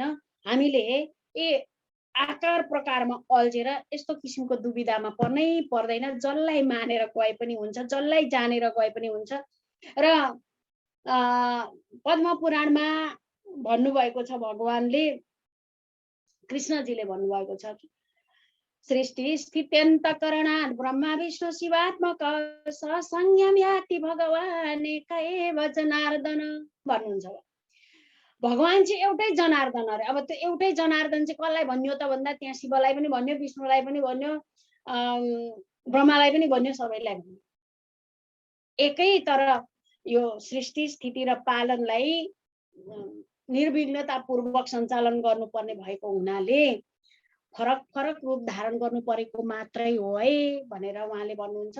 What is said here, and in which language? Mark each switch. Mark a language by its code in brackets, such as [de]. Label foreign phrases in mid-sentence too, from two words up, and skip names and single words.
[ne] हामीले आकार प्रकारमा अल्झेर यस्तो किसिमको दुविधामा पर्नै पर्दैन। जसलाई मानेर गए पनि हुन्छ, जसलाई जानेर गए पनि हुन्छ। र पद्म पुराणमा भन्नुभएको छ, भगवानले कृष्णजीले भन्नुभएको छ कि [sa] सृष्टि स्थित्यन्तकरणात् ब्रह्मा विष्णु शिवात्मक संयम्याति भगवान एव जनार्दन [ne] भन्नुहुन्छ। भगवान चाहिँ एउटै जनार्दन अरे। अब त्यो एउटै जनार्दन चाहिँ कसलाई भन्यो त भन्दा त्यहाँ शिवलाई पनि भन्यो, विष्णुलाई पनि भन्यो, ब्रह्मालाई पनि भन्यो, सबैलाई भन्यो एकै। तर यो सृष्टि स्थिति र पालनलाई निर्विघ्नतापूर्वक सञ्चालन गर्नुपर्ने भएको हुनाले फरक फरक रूप धारण गर्नु परेको मात्रै हो है भनेर उहाँले भन्नुहुन्छ।